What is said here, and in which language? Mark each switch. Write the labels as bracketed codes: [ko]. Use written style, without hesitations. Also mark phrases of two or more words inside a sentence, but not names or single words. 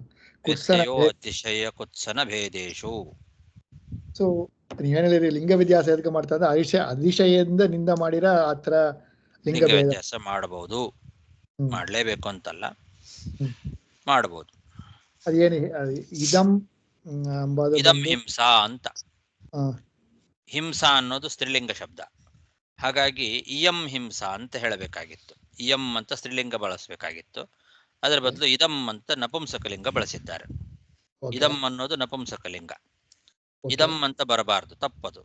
[sa] ಅತಿಶಯ ಕುತ್ಸನ ಭೇದೇಶು. [kn] ಸೊ ನೀವೇನಿಲ್ಲ ಲಿಂಗ ವ್ಯತ್ಯಾಸ ಎದಕ್ಕೆ ಮಾಡ್ತಾ ಇದ್ರೆ ಅತಿಶಯದಿಂದ ನಿಂದ ಮಾಡಿರ ಆತರ ಲಿಂಗ ವ್ಯತ್ಯಾಸ ಮಾಡಬಹುದು. ಮಾಡ್ಲೇಬೇಕು ಅಂತಲ್ಲ, ಮಾಡಬಹುದು. ಅದೇನು ಇದಂ [sa] ಇದಂ ಹಿಂಸಾ [kn] ಅಂತ. ಹಿಂಸಾ ಅನ್ನೋದು ಸ್ತ್ರೀಲಿಂಗ ಶಬ್ದ. ಹಾಗಾಗಿ [sa] ಇಯಂ ಹಿಂಸಾ [kn] ಅಂತ ಹೇಳಬೇಕಾಗಿತ್ತು. ಇಯಂ ಅಂತ ಸ್ತ್ರೀಲಿಂಗ ಬಳಸಬೇಕಾಗಿತ್ತು. ಅದರ ಬದಲು ಇದಂ ಅಂತ ನಪುಂಸಕಲಿಂಗ ಬಳಸಿದ್ದಾರೆ. ಇದಂ ಅನ್ನೋದು ನಪುಂಸಕಲಿಂಗ. ಇದಂ ಅಂತ ಬರಬಾರದು, ತಪ್ಪದು.